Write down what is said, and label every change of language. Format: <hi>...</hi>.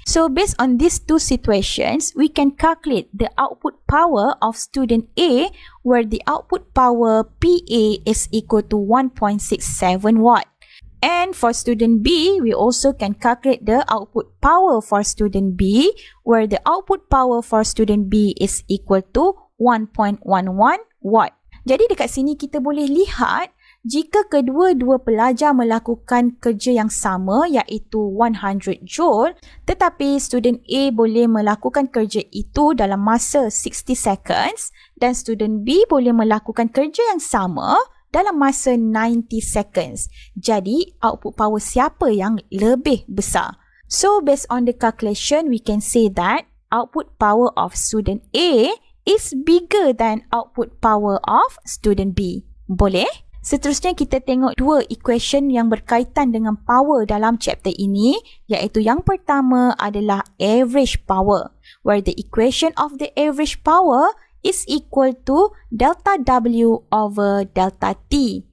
<en>So based on these two situations, we can calculate the output power of student A, where the output power PA is equal to 1.67 watt. And for student B, we also can calculate the output power for student B, where the output power for student B is equal to 1.11 watt.</en> <ms>Jadi dekat sini kita boleh lihat jika kedua-dua pelajar melakukan kerja yang sama iaitu 100 joule, tetapi student A boleh melakukan kerja itu dalam masa 60 seconds dan student B boleh melakukan kerja yang sama dalam masa 90 seconds. Jadi, output power siapa yang lebih besar?</ms> <en>So, based on the calculation, we can say that output power of student A is bigger than output power of student B.</en> <ms>Boleh? Seterusnya kita tengok dua equation yang berkaitan dengan power dalam chapter ini, iaitu yang pertama adalah average power,</ms> <en>where the equation of the average power is equal to delta W over delta T.</en>